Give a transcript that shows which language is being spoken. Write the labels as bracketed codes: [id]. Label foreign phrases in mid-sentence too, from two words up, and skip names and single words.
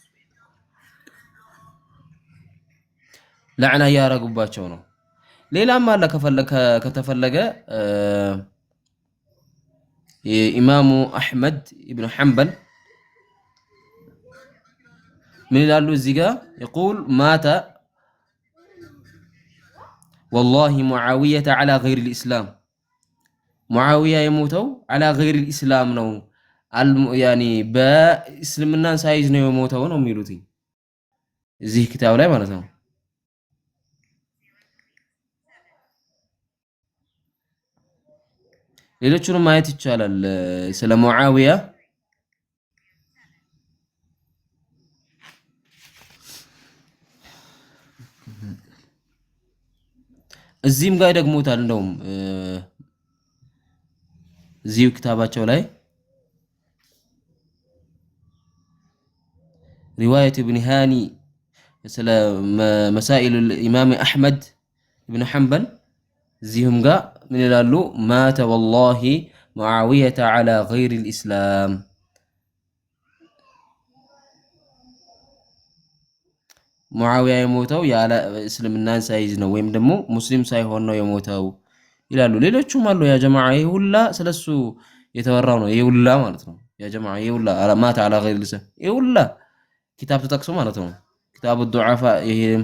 [am] ላዕና እያረጉባቸው ነው ሌላም አለ ከተፈለገ ኢማሙ አህመድ ኢብኑ ሐንበል ምን ይላሉ እዚህ ጋር [ar] يقول مات والله معاوية على غير الإسلام معاوية يموتوا على غير الإسلام [am] ነው يعني በእስልምና ሳይዝ ነው የሞተው ነው የሚሉት እዚህ ክታብ ላይ ማለት ነው ሌሎቹንም ማየት ይቻላል ስለ ሙዓዊያ እዚህም ጋር ደግሞታል እንደውም እዚሁ ክታባቸው ላይ رواية ابن هاني ስለ مسائل الإمام أحمد بن حنبل እዚህም ጋር ምን ይላሉ [ar] مات والله معاوية على غير الإسلام [am] ሙዓዊያ የሞተው ያለ እስልምናን ሳይዝ ነው ወይም ደግሞ ሙስሊም ሳይሆን ነው የሞተው ይላሉ ሌሎቹም አሉ ያ ጀማዓ ይሄ ሁላ ስለሱ የተወራው ነው ይሄ ሁላ ማለት ነው ያ ጀማዓ ይሄ ሁላ ማታ [ar] على غير الإسلام [am] ይሄ ሁላ ኪታብ ተጠቅሶ ማለት ነው ኪታብ الضعفاء ይሄ